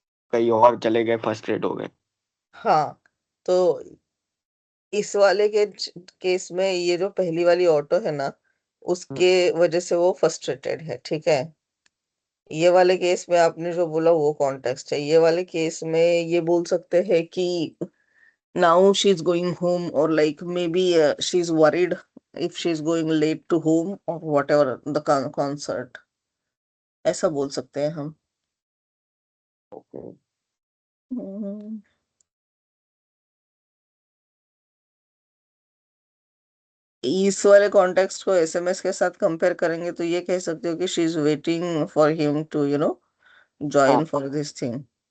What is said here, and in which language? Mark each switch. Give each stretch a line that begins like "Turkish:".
Hindi: कहीं और चले गए, फ्रस्ट्रेट हो गए। हाँ, तो इस वाले के केस में ये जो पहली वाली ऑटो है ना, हम्म, उसके वजह से वो फ्रस्ट्रेटेड है, ठीक है। ये वाले केस में आपने जो बोला वो कॉन्टेक्स्ट है। ये वाले केस में ये बोल सकते हैं कि
English: now she's going home, or like maybe she's worried if she's going late to home or whatever the concert,
Hindi: ऐसा बोल सकते हैं हम। ओके। हम्म, इस वाले कॉन्टेक्स्ट को एसएमएस के साथ कंपेयर करेंगे तो ये कह सकते हो कि
English: she is waiting for him too
Hindi: हाँ,
English: Join for this thing.